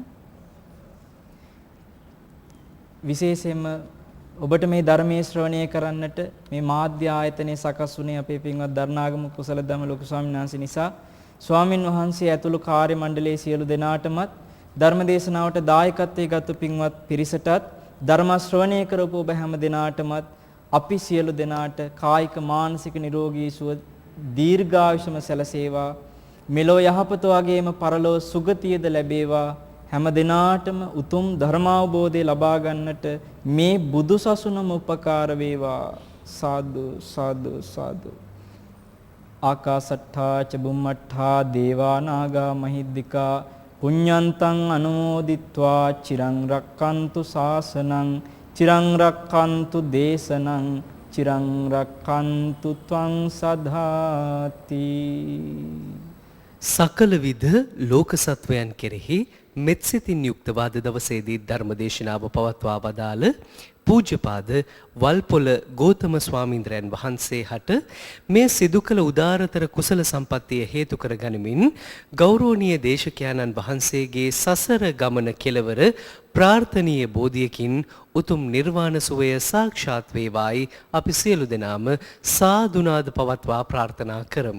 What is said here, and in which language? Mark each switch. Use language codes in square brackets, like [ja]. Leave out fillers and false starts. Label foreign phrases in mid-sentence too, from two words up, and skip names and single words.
[si] විශේෂයෙන්ම ඔබට මේ ධර්මයේ ශ්‍රවණය කරන්නට මේ මාධ්‍ය ආයතනයේ සකස් වුණේ අපේ පින්වත් දරණාගම කුසල ධම ලොකු ස්වාමීන් වහන්සේ නිසා ස්වාමින් වහන්සේ ඇතුළු කාර්ය මණ්ඩලයේ සියලු දෙනාටමත් ධර්ම දේශනාවට දායකත්වයේ ගත්තු පින්වත් පිරිසටත් ධර්ම ශ්‍රවණය කරපු ඔබ හැම දිනාටමත් අපි සියලු දෙනාට කායික මානසික නිරෝගී සුව දීර්ඝායුෂම සැලසේවා. මෙලෝ යහපත වගේම පරලෝ සුගතියද ලැබේවා. හැම දිනාටම උතුම් ධර්මාවබෝධය ලබා ගන්නට මේ බුදු සසුනම උපකාර වේවා. සාදු සාදු සාදු. [pi] ආකාසට්ඨා ච බුම්මට්ඨා දේවා නාග මහිද්దికා පුඤ්ඤන්තං අනුමෝදිත්වා චිරං රක්칸තු ශාසනං චිරං රක්칸තු දේශනං චිරං රක්칸තු ත්වං සදාති. [si] සකල විද ලෝක සත්වයන් කෙරෙහි මෙත්සිතින් යුක්තව අද දවසේදී ධර්මදේශනාව පවත්වා වදාළ පූජ්‍යපාද වල්පොළ ගෞතම ස්වාමීන්ද්‍රයන් වහන්සේ හට මේ සිදු කළ උදාරතර කුසල සම්පත්තිය හේතු කර ගනිමින් ගෞරවනීය දේශකයන්න් වහන්සේගේ සසර ගමන කෙලවර ප්‍රාර්ථනීය බෝධියකින් උතුම් නිර්වාණ සුවය සාක්ෂාත් වේවායි අපි සියලු දෙනාම සාදුනාද පවත්වා ප්‍රාර්ථනා කරමු.